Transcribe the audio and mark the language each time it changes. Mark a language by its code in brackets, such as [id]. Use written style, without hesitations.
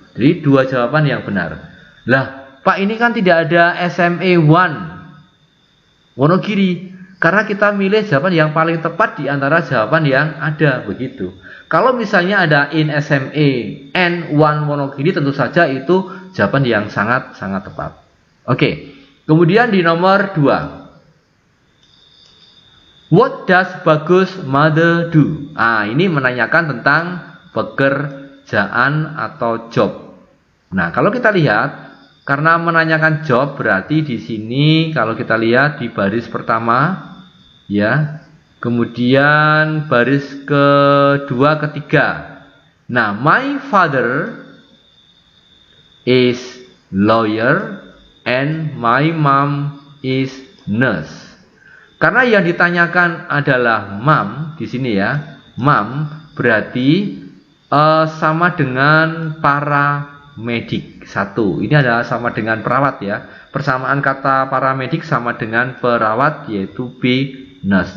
[id] Jadi 2 jawaban yang benar. Lah, Pak, ini kan tidak ada SMA 1 Wonogiri. Karena kita milih jawaban yang paling tepat di antara jawaban yang ada, begitu. Kalau misalnya ada in SMA N1 Wonogiri, tentu saja itu jawaban yang sangat-sangat tepat. Oke, kemudian di nomor 2. [en] What does Bagus mother do? [id] Ini menanyakan tentang pekerjaan atau job. Nah, kalau kita lihat, karena menanyakan job, berarti di sini kalau kita lihat di baris pertama ya, kemudian baris kedua, ketiga. [en] Nah, my father is lawyer and my mom is nurse. [id] Karena yang ditanyakan adalah mom di sini ya, mom berarti sama dengan para medik. 1, ini adalah sama dengan perawat ya. Persamaan kata paramedik sama dengan perawat, yaitu B, nurse.